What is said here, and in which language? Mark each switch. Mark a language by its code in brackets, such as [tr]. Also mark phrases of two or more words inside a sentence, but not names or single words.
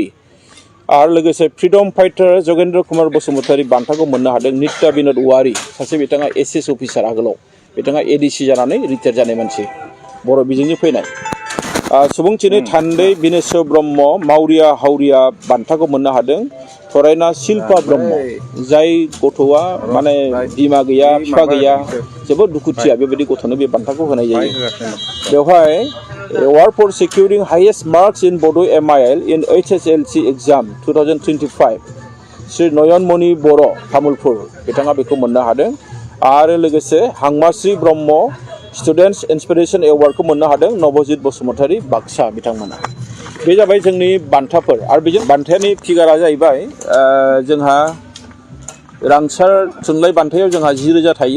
[brx] आरो लोगोसे [en] freedom fighter [brx] जगेन्द्र कुमार बसुमतारी बान्थाखौ मोननो हादों नित्या बिनोद औवारि, सासे बिथाङा [en] SS officer [brx] आगोलाव, बिथाङा एडिसि जानानै रिटायार जानाय मानसि, बर' बिजोंनि फैनाय। सुबुंथिनि थान्दै बिनेस्वर ब्रह्म मावरिया हावरिया बान्थाखौ मोननो हादों फरायना शिल्पा ब्रह्म, जाय गथ'आ माने बिमा गैया बिफा गैया जोबोद दुखुथिया, बेबायदि गथ'नो बे बान्थाखौ होनाय जायो। बेवहाय [en] Award for securing highest marks in Bodo MIL in HSLC exam 2025 [brx] श्री नयनमणि बर' तामुलपुर बिथाङा बेखौ मोननो हादों। आरो लोगोसे हांमाश्री ब्रह्म [en] students inspiration [brx] एवार्डखौ मोननो हादों नबजित बसुमतारी बाक्सा बिथांमोना। बे जाबाय जोंनि बान्थाफोर। आरो बेजों बान्थानि फिगारा जाहैबाय जोंहा रांसार थुनलाइ बान्थायाव जोंहा 10,000 थायो।